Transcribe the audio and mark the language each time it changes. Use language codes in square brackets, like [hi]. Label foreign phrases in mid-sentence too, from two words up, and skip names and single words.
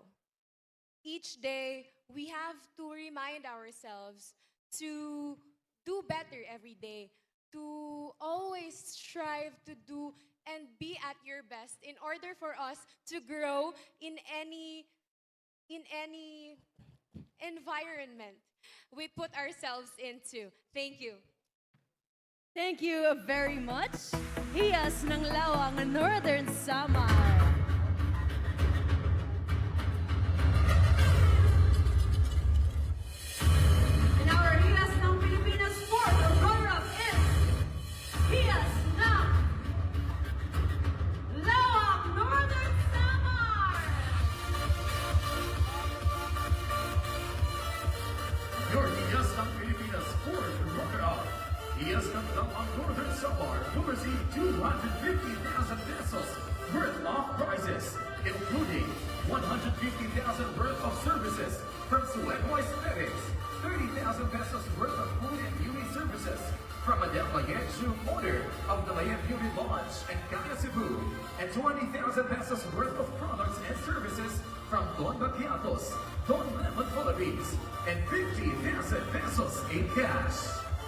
[en] Each day, we have to remind ourselves to do better every day, to always strive to do and be at your best in order for us to grow in any environment we put ourselves into. Thank you. Thank you very much. Hiiyas ng Laoang Northern Samar. In our Hiiyas ng Pilipinas sport, the runner-up is Hiiyas ng Laoang Northern Samar. Your Hiiyas ng Pilipinas sport runner-up. Hiiyas ng Laoang Northern Samar will receive 250,000 pesos worth of prizes, including 150,000 worth of services from Sweatwise Aesthetics, 30,000 pesos worth of food and beauty services from Adele Mayenju, owner of the Mayen Beauty Lodge and Kaya Cebu, and 20,000 pesos worth of products and services from Don Baquiatos, Don Lemon Fularies, and 50,000 pesos in cash.